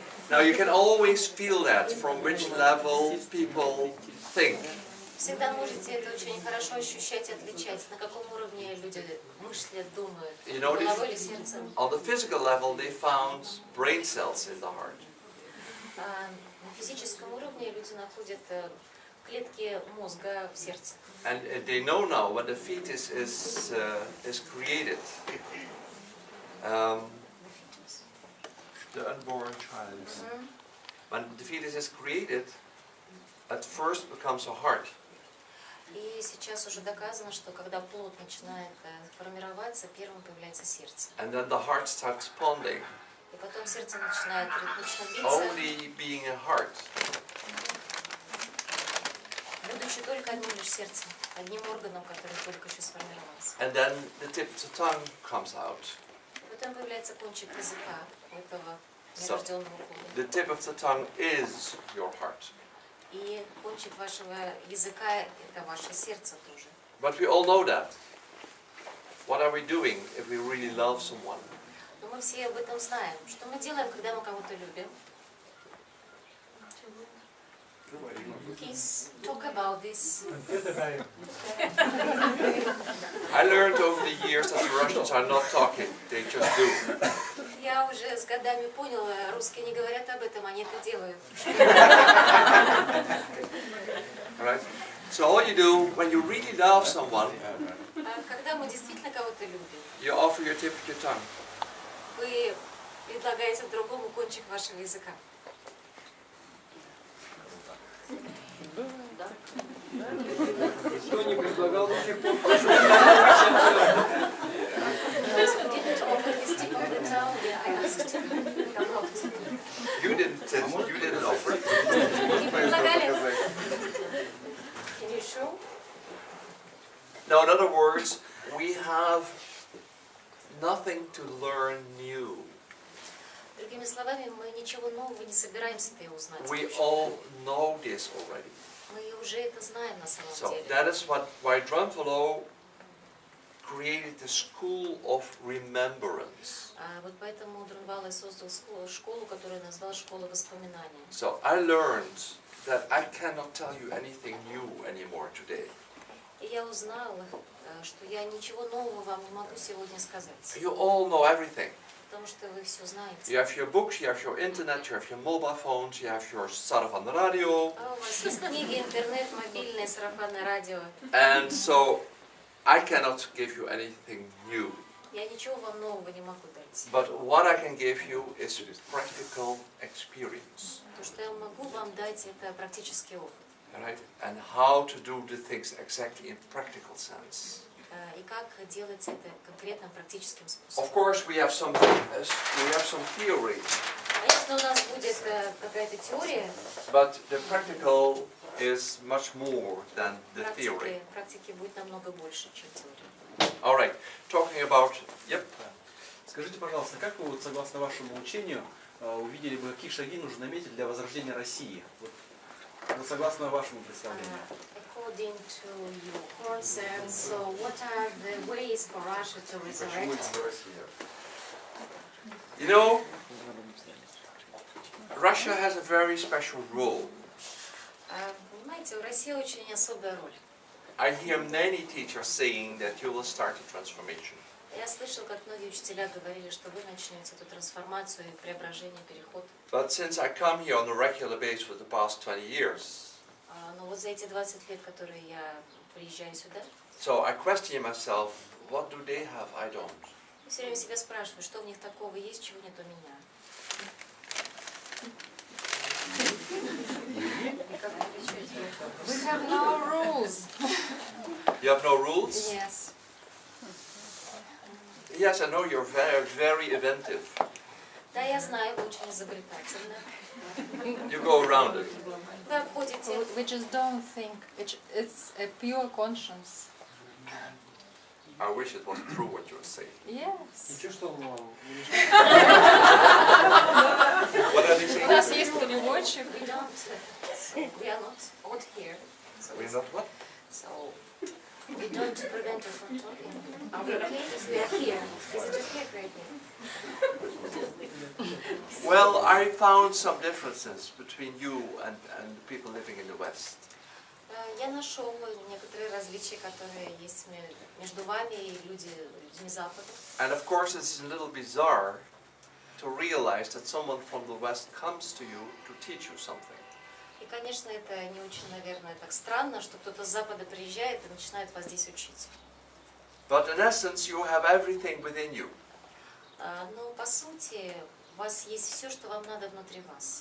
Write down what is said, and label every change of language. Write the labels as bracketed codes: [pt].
[en] Now you can always feel that from which level people think. [ru] Всегда можете это очень хорошо ощущать и отличать, на каком уровне люди мыслят, думают, [en] You know, [ru] головой или сердцем. [en] on the physical level they found brain cells in the heart. [ru] На физическом уровне люди находят клетки мозга в сердце. [en] And they know now when the fetus is created, the unborn child, when the fetus is created, at first becomes a heart. [ru] И сейчас уже доказано, что когда плод начинает формироваться, первым появляется сердце. [en] And then the heart starts pounding, [ru] И потом сердце начинает ритмично биться. [en] only being a heart. [ru] будучи только одним лишь сердцем, одним органом, который только еще сформировался. [en] And then the tip of the tongue comes out. [ru] Потом появляется кончик языка у этого [en] So, [ru] нерожденного плода. [en] the tip of the tongue is your heart. [ru] И кончик вашего языка – это ваше сердце тоже. [en] But we all know that. What are we doing if we really love someone? [ru] Но мы все об этом знаем. Что мы делаем, когда мы кого-то любим? [en] Please talk about this. I learned over the years that the Russians are not talking, they just do. [ru] Я уже с годами поняла, русские не говорят об этом, они это делают. [en] Right? So all you do when you really love someone, [ru] Когда мы действительно кого-то любим, [en] you offer your tip of your tongue. [ru] вы предлагаете другому кончик вашего языка. Кто не предлагал до сих пор? [en] Those who didn't offer this tip of the tongue, I asked. Come out. You didn't offer it. [ru] Не предлагали? [en] Can you show? Now, in other words, we have nothing to learn new. [ru] Другими словами, мы ничего нового не собираемся-то и узнать. [en] We all know this already. [ru] Мы уже это знаем на самом [en] So [ru] деле. [en] that is why Drumfellow created the school of remembrance. [ru] Вот поэтому Друнвалой создал школу, которую назвал «Школа воспоминаний». [en] So I learned that I cannot tell you anything new anymore today. [ru] И я узнала, что я ничего нового вам не могу сегодня сказать. [en] You all know everything. [ru] Потому что вы все знаете. [en] You have your books, you have your internet, you have your mobile phones, you have your сарафан radio. [ru] У вас есть книги, интернет, мобильное, сарафанное радио. [en] And so I cannot give you anything new. [ru] Я ничего вам нового не могу дать. [en] But what I can give you is practical experience. [ru] То, что я могу вам дать, это практический опыт. [en] Right? And how to do the things exactly in practical sense. [ru] И как делать это конкретным практическим [en] Of [ru] способом. [en] course, we have some theory, [ru] Конечно, у нас будет какая-то теория. [en] but the practical is much more than the theory. [ru] Практики будет намного больше, чем теория. [en] All right, talking about, yep. [ru] Скажите, пожалуйста, как вы, вот, согласно вашему учению, увидели бы, какие шаги нужно наметить для возрождения России? Вот, согласно вашему представлению. [en] According to your concept, so what are the ways for Russia to [ru] Почему [en] resurrect? [ru] это Россия? [en] You know, Russia has a very special role. [ru] Понимаете, у России очень особая роль. [en] I hear many teachers saying that you will start a transformation. [ru] Я слышал, как многие учителя говорили, что вы начнете эту трансформацию, преображение, переход. [en] But since I come here on a regular basis for the past 20 years, [ru] Но вот за эти 20 лет, которые я приезжаю сюда, [en] so I question myself, what do they have I don't? [ru] все время себя спрашиваю, что в них такого есть, чего нет у меня. [en] We have no rules. You have no rules? Yes. Yes, I know you're very, very inventive. Да, я знаю, вы очень изобретательны. You go around it. Вы обходите. We just don't think. It's a pure conscience. I wish it was true what you're saying. Yes. [ru] Ничего, что он [en] What are they saying? [ru] У нас есть переводчик. [en] We are not out here. So We're not what? So we don't prevent you from talking. Are we okay if we are here? Is it okay right here? Well, I found some differences between you and people living in the West. [ru] Я нашел некоторые различия, которые есть между вами и людьми Запада. [en] And of course, it's a little bizarre to realize that someone from the West comes to you to teach you something. [ru] И, конечно, это не очень, наверное, так странно, что кто-то с Запада приезжает и начинает вас здесь учить. [en] But in essence, you have everything within you. [ru] Но, по сути, у вас есть все, что вам надо внутри вас.